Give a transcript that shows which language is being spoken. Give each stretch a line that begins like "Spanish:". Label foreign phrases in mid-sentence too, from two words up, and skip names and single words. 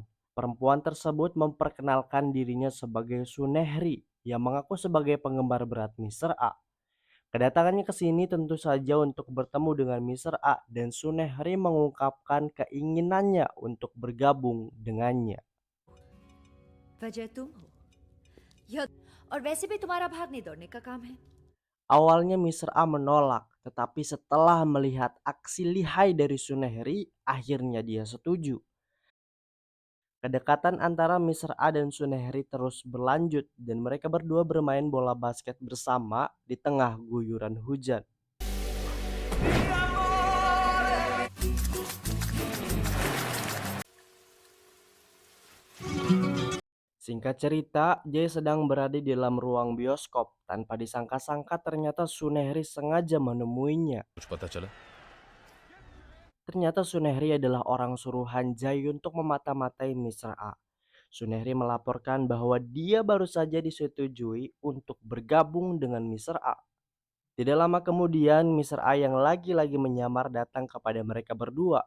Indonesian: Perempuan tersebut memperkenalkan dirinya sebagai Sunehri yang mengaku sebagai penggemar berat Mr. A. Kedatangannya ke sini tentu saja untuk bertemu dengan Mr. A dan Sunehri mengungkapkan keinginannya untuk bergabung dengannya.
Hindi: वजह तुम हो या और वैसे भी तुम्हारा भागने दौड़ने का काम है।
Indonesian: Awalnya Mr. A menolak, tetapi setelah melihat aksi lihai dari Sunehri, akhirnya dia setuju. Kedekatan antara Mr. A dan Sunehri terus berlanjut dan mereka berdua bermain bola basket bersama di tengah guyuran hujan. Singkat cerita, Jay sedang berada di dalam ruang bioskop. Tanpa disangka-sangka ternyata Sunehri sengaja menemuinya.
Hindi: कुछ पता चला?
Indonesian: Ternyata Sunehri adalah orang suruhan Jay untuk memata-matai Mr. A. Sunehri melaporkan bahwa dia baru saja disetujui untuk bergabung dengan Mr. A. Tidak lama kemudian, Mr. A yang lagi-lagi menyamar datang kepada mereka berdua.